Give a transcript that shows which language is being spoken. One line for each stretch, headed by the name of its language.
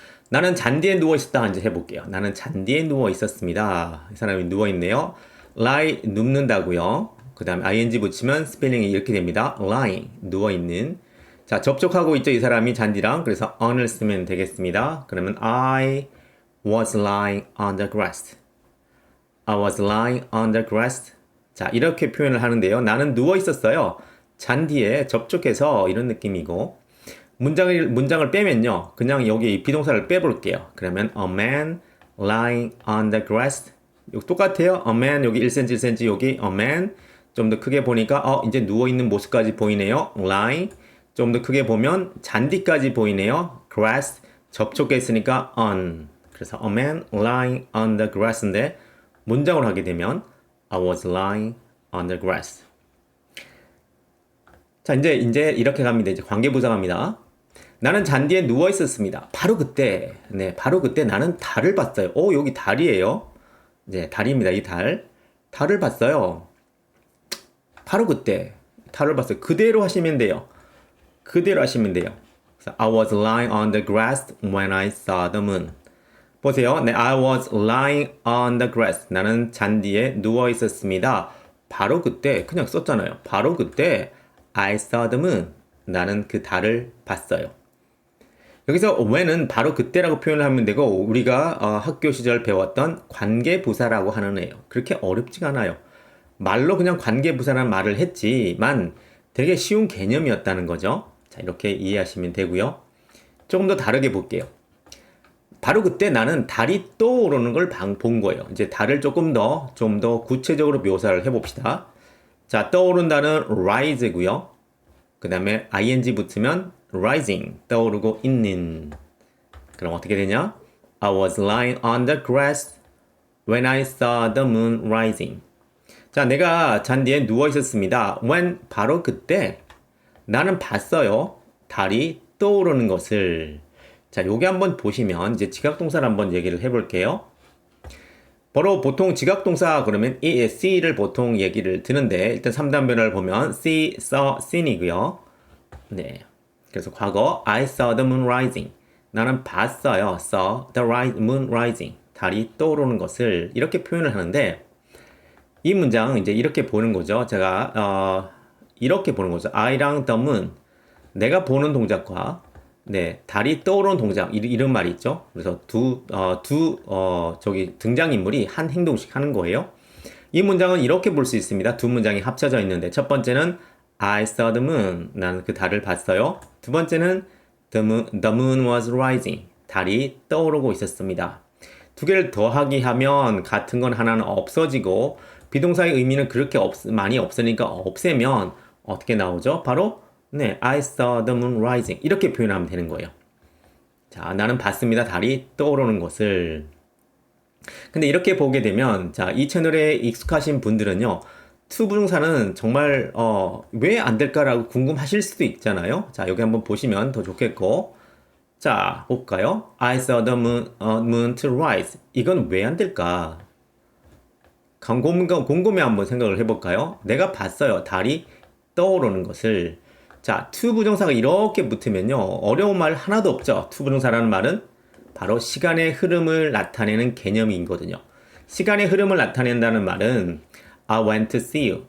Korean: 나는 잔디에 누워 있었다. 이제 해볼게요. 나는 잔디에 누워 있었습니다. 이 사람이 누워 있네요. lie 눕는다고요. 그 다음에 ing 붙이면 스펠링이 이렇게 됩니다. lying 누워 있는. 자, 접촉하고 있죠. 이 사람이 잔디랑. 그래서 on을 쓰면 되겠습니다.
English: 그러면 I was lying on the grass. I was lying on the grass.
Korean: 자, 이렇게 표현을 하는데요. 나는 누워 있었어요. 잔디에 접촉해서 이런 느낌이고. 문장을 빼면요. 그냥 여기 비동사를 빼볼게요.
English: 그러면 a man lying on the grass.
Korean: 여기 똑같아요.
English: a man
Korean: 여기
English: 1cm 1cm 여기 a man.
Korean: 좀 더 크게 보니까 이제 누워있는 모습까지 보이네요.
English: lying.
Korean: 좀 더 크게 보면 잔디까지 보이네요.
English: grass.
Korean: 접촉했으니까
English: on.
Korean: 그래서
English: a man lying on the grass인데
Korean: 문장을 하게 되면
English: I was lying on the grass.
Korean: 자, 이제 이렇게 갑니다. 이제 관계부사 갑니다. 나는 잔디에 누워 있었습니다. 바로 그때 나는 달을 봤어요. 여기 달이에요. 이제 달입니다. 이 달. 달을 봤어요. 바로 그때 달을 봤어요. 그대로 하시면 돼요. 그대로 하시면 돼요. 그래서
English: I was lying on the grass when I saw the moon.
Korean: 보세요.
English: I was lying on the grass.
Korean: 나는 잔디에 누워 있었습니다. 바로 그때 그냥 썼잖아요. 바로 그때
English: I saw the moon.
Korean: 나는 그 달을 봤어요. 여기서 when은 바로 그때라고 표현을 하면 되고 우리가 학교 시절 배웠던 관계부사라고 하는 애예요. 그렇게 어렵지가 않아요. 말로 그냥 관계부사라는 말을 했지만 되게 쉬운 개념이었다는 거죠. 자, 이렇게 이해하시면 되고요. 조금 더 다르게 볼게요. 바로 그때 나는 달이 떠오르는 걸 본 거예요. 이제 달을 좀 더 구체적으로 묘사를 해봅시다. 자, 떠오른다는 rise고요. 그 다음에 ing 붙으면 rising, 떠오르고 있는. 그럼 어떻게 되냐?
English: I was lying on the grass when I saw the moon rising.
Korean: 자, 내가 잔디에 누워 있었습니다. when, 바로 그때 나는 봤어요. 달이 떠오르는 것을. 자, 요게 한번 보시면 이제 지각동사를 한번 얘기를 해볼게요. 바로 보통 지각동사 그러면 이 see를 보통 얘기를 드는데 일단 3단 변화를 보면 see, saw, seen이고요. 네.
English: 그래서 과거 I saw the moon rising.
Korean: 나는 봤어요.
English: saw the moon rising.
Korean: 달이 떠오르는 것을 이렇게 표현을 하는데 이 문장 이제 이렇게 보는 거죠. 제가 이렇게 보는 거죠. I랑 the moon. 내가 보는 동작과 달이 떠오르는 동작 이런 말이 있죠. 그래서 저기 등장인물이 한 행동씩 하는 거예요. 이 문장은 이렇게 볼 수 있습니다. 두 문장이 합쳐져 있는데 첫 번째는
English: I saw the moon.
Korean: 나는 그 달을 봤어요. 두 번째는
English: the moon was rising.
Korean: 달이 떠오르고 있었습니다. 두 개를 더하기 하면 같은 건 하나는 없어지고 비동사의 의미는 그렇게 많이 없으니까 없애면 어떻게 나오죠?
English: 바로 I saw the moon rising.
Korean: 이렇게 표현하면 되는 거예요. 자, 나는 봤습니다. 달이 떠오르는 것을. 근데 이렇게 보게 되면 자, 이 채널에 익숙하신 분들은요. 투부정사는 정말 왜 안 될까라고 궁금하실 수도 있잖아요. 자, 여기 한번 보시면 더 좋겠고. 자, 볼까요?
English: I saw the moon to rise.
Korean: 이건 왜 안 될까? 곰곰이 한번 생각을 해볼까요? 내가 봤어요. 달이 떠오르는 것을. 자, 투부정사가 이렇게 붙으면요. 어려운 말 하나도 없죠. 투부정사라는 말은 바로 시간의 흐름을 나타내는 개념이거든요. 시간의 흐름을 나타낸다는 말은
English: I went to see you.